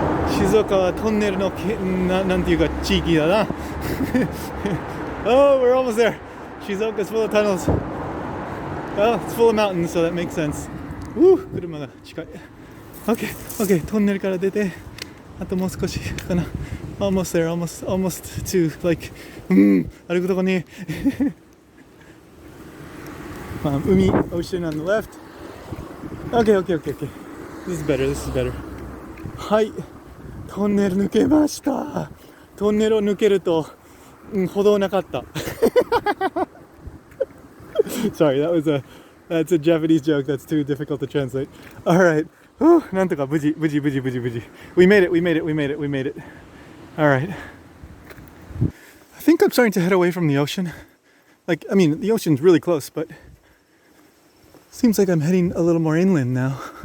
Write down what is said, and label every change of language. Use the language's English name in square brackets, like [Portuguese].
[Japanese] 静岡はトンネルのなんていうか地域だな。 [English] Oh, we're almost there. Shizuoka's full of tunnels. Well, it's full of mountains, so that makes sense. [Japanese] 車が近い。 [English] Okay, [Japanese] トンネルから出て、あともう少しかな。 [English] Almost there, almost to like [Japanese] 歩くとこに海 [English] ocean on the left. Okay. This is better. [Japanese] はい、トンネル抜けました。トンネルを抜けると、歩道なかった。 [English] Sorry, that's a Japanese joke that's too difficult to translate. Alright. [Japanese] なんとか無事。 [English] We made it. Alright. I think I'm starting to head away from the ocean. Like, I mean, the ocean's really close, but seems like I'm heading a little more inland now.